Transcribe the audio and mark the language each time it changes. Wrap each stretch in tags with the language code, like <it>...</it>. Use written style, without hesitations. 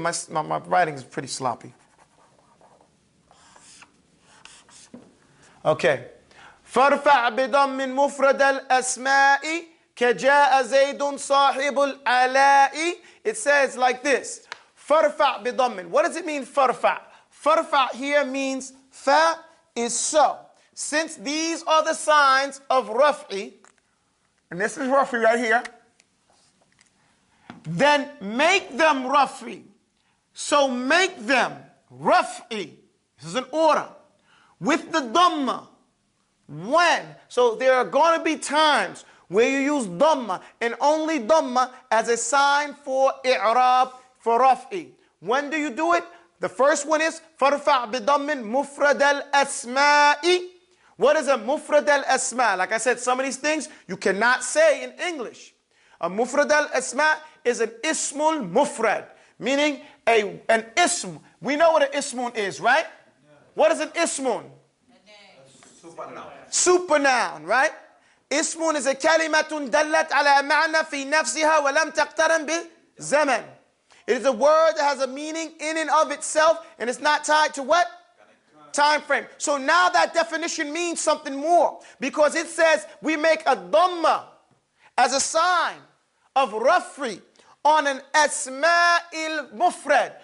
<en>My writing is pretty sloppy. Okay.</en> <ar>فارفع بضم مفرد الأسماء كجاء زيد صاحب الآلاء.</ar> <en>It says like this.</en> <ar>فرفع بضم.</ar> <en>What does it mean, فرفع? فرفع here means fa is so. Since these are the signs of raf'i, and this is raf'i right here, then make them raf'i. So make them raf'i. This is an order. With the dhamma. When? So there are going to be times where you use dhamma and only dhamma as a sign for i'rab, for raf'i. When do you do it? The first one is</en> <ar>farfa' bidammin mufrad al-asma'i.</ar> <en>What is a mufrad al-asma'? Like I said, some of these things you cannot say in English. A mufrad al-asma' is an ismul mufrad, meaning an ism. We know what an ismun is, right? Yeah. What is an ismun? Supernoun, right?</en> <ar>اسم</ar> <en>is a</en> <ar>كلمة دلت على معنى في نفسها ولم تقترن بزمن.</ar> <en>It is a word that has a meaning in and of itself, and it's not tied to what? Time frame. So now that definition means something more, because it says we make a dhamma as a sign of raf'i on an asma'il mufrad.</en>